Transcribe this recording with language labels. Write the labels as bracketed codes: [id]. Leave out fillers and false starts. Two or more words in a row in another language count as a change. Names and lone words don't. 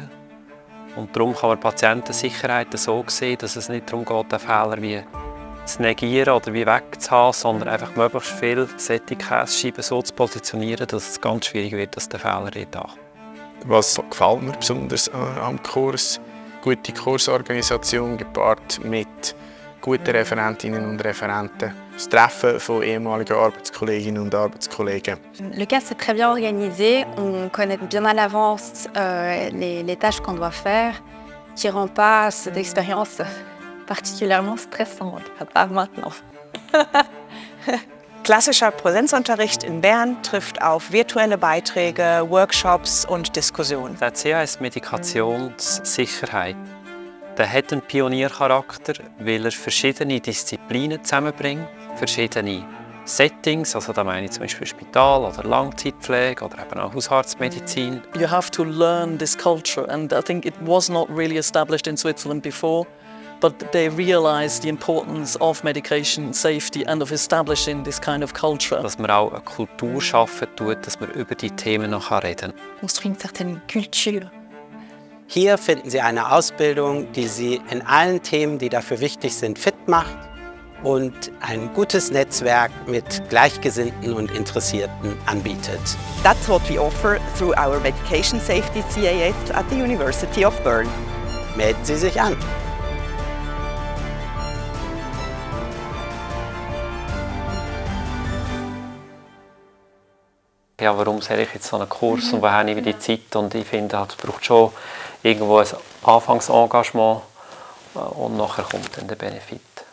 [de] Und darum kann man Patientensicherheit so sehen, dass es nicht darum geht, den Fehler wie zu negieren oder wie wegzuhaben, sondern einfach möglichst viel solche Käsescheiben so zu positionieren, dass es ganz schwierig wird, dass der Fehler nicht da. Was gefällt mir besonders am Kurs? Gute Kursorganisation gepaart mit guten Referentinnen und Referenten. Das Treffen von ehemaligen Arbeitskolleginnen und Arbeitskollegen. [fr] Le CAS est très bien organisé, on connaît bien à l'avance les tâches qu'on doit faire, ce qui rend pas cette expérience particulièrement stressante, pas maintenant. [de] Klassischer Präsenzunterricht in Bern trifft auf virtuelle Beiträge, Workshops und Diskussionen. Der CAS Medikationssicherheit, der hat einen Pioniercharakter, weil er verschiedene Disziplinen zusammenbringt, verschiedene Settings, also da meine ich zum Beispiel Spital oder Langzeitpflege oder eben auch Hausarztmedizin. [en] You have to learn this culture, and I think it was not really established in Switzerland before. But they realized the importance of medication safety and of establishing this kind of culture. [de] Dass man auch eine Kultur schaffen tut, dass man über die Themen noch reden kann. [fr] Construire une certaine culture. [de] Hier finden Sie eine Ausbildung, die Sie in allen Themen, die dafür wichtig sind, fit macht und ein gutes Netzwerk mit Gleichgesinnten und Interessierten anbietet. [en] That's what we offer through our Medication Safety CAS at the University of Bern. [de] Melden Sie sich an. Ja, warum soll ich jetzt so einen Kurs und woher nehme ich die Zeit? Und ich finde, es braucht schon irgendwo ein Anfangsengagement und nachher kommt dann der Benefit.